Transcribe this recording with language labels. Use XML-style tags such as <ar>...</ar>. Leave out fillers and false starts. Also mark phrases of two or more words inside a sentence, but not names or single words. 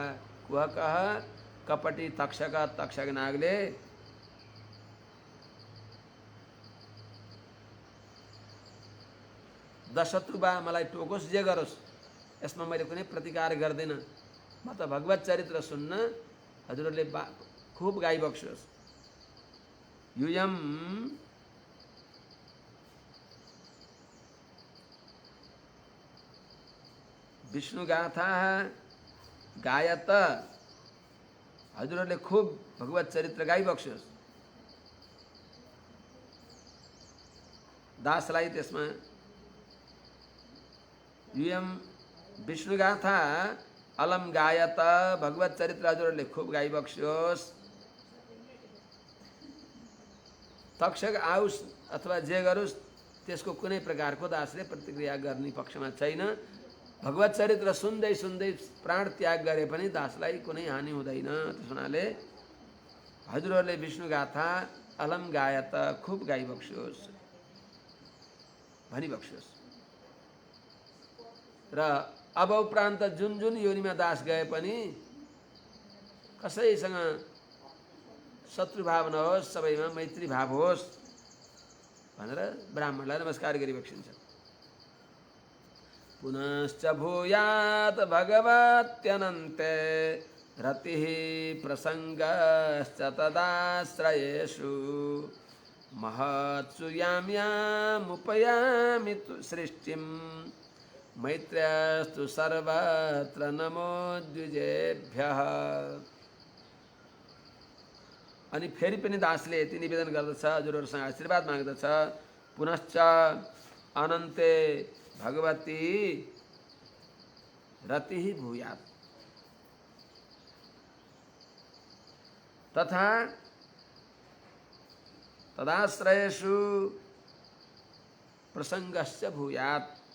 <ne>कुहक कपटी, तक्षक, तक्षक नागले दशत्रु बा मलाई टोकोस् जे गरोस्, यसमा मैले कुनै प्रतिकार गर्दिन। म त भगवत चरित्र सुन्न हजुरहरूले खुब गाइबक्सोस्।</ne> <sa>यूयम विष्णुगाथा गायत,</sa> <ne>हजुरहरूले खुब भगवत चरित्र गाइबक्सोस्। दासलाई त्यसमा</ne> <sa>यूयम विष्णुगाथा अलम गायत,</sa> <ne>भगवत चरित्र हजुरहरूले खुब गाइबक्सोस्। तक्षक आओस् अथवा जे गरोस् त्यसको कुनै प्रकारको दासले प्रतिक्रिया गर्ने पक्षमा छैन। भगवत चरित्र सुन्दै सुन्दै प्राण त्याग गरे पनि दासलाई कुनै हानि हुँदैन। त्यस हुनाले हजुरहरूले</ne> <sa>विष्णुगाथा अलम गायत</sa> <ne>खुब गाइबक्सोस्, भनिबक्सोस्। र अब उपरान्त जुन जुन योनिमा दास गए पनि कसैसँग शत्रुभाव नहोस्, सबैमा मैत्री भाव होस् भनेर ब्राह्मणलाई नमस्कार गरिबक्सिन्छ।</ne> <sa>पुनश्च भूयात् भगवत्यनन्ते रतिः प्रसङ्गश्च तदाश्रयेषु महत्सु यां यामुपयामि सृष्टिं मैत्र्यस्तु सर्वत्र नमो द्विजेभ्यः।</sa> <ne>अनि फेरि पनि दासले यति निवेदन गर्दछ, हजुरहरूसँग आशीर्वाद माग्दछ।</ne> <sa>पुनश्च अनन्ते भगवती रतिः भूयात्, तथा तदाश्रयेषु प्रसङ्गश्च भूयात्।</sa>